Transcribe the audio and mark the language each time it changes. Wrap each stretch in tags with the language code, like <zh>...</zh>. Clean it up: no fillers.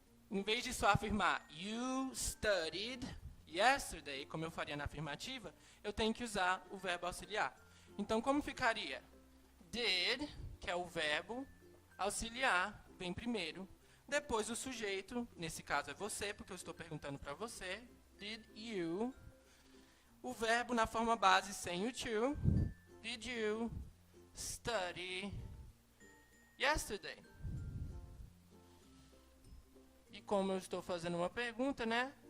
<pt>Em vez de só afirmar</pt> <en>you studied yesterday,</en> <pt>como eu faria na afirmativa, eu tenho que usar o verbo auxiliar. Então, como ficaria? Did, que é o verbo, auxiliar, vem primeiro. Depois o sujeito, nesse caso é você, porque eu estou perguntando para você.</pt> <en>Did you?</en> <pt>O verbo na forma base sem o to.</pt> <en>Did you study yesterday?</en> <pt>E como eu estou fazendo uma pergunta, né?</pt>